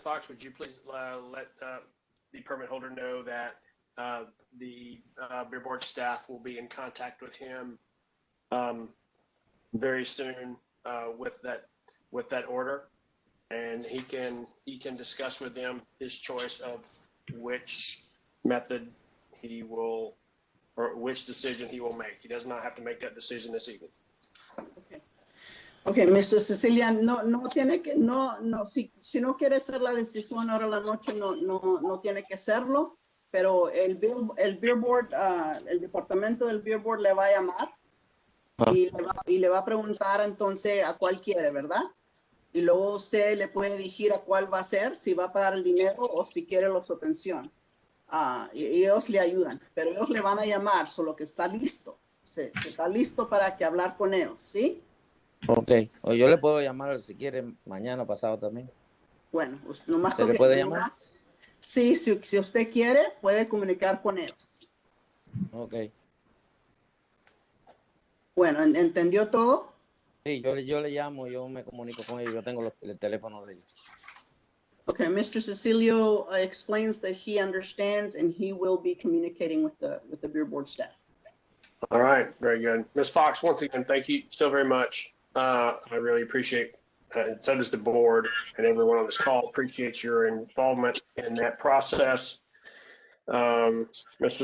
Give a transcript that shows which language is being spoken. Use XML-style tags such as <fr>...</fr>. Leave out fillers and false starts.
<en>Fox, would you please let the permit holder know that the Beer Board staff will be in contact with him very soon with that order, and he can discuss with them his choice of which method he will, or which decision he will make. He does not have to make that decision this evening. Ok, Mr.</en> <es>Cecilia, no tiene que, si no quiere hacer la decisión ahora en la noche, no tiene que hacerlo, pero el Beer Board, el departamento del Beer Board le va a llamar y le va a preguntar entonces a cuál quiere, ¿verdad? Y luego usted le puede decir a cuál va a ser, si va a pagar el dinero o si quiere la subvención. Y ellos le ayudan, pero ellos le van a llamar, solo que está listo. Se está listo para que hablar con ellos, ¿sí? Ok, o yo le puedo llamar si quiere mañana o pasado también. Bueno, nomás ¿Se le puede llamar? Sí, si usted quiere, puede comunicar con ellos. Ok. Bueno, ¿entendió todo? Sí, yo le llamo, yo me comunico con ellos, yo tengo el teléfono de ellos.</es> <en>Okay, Mr. Cecilio explains that he understands and he will be communicating with the Beer Board staff. All right, very good. Ms. Fox, once again, thank you so very much. I really appreciate, and so does the board and everyone on this call, appreciates your involvement in that process. Mr.</en>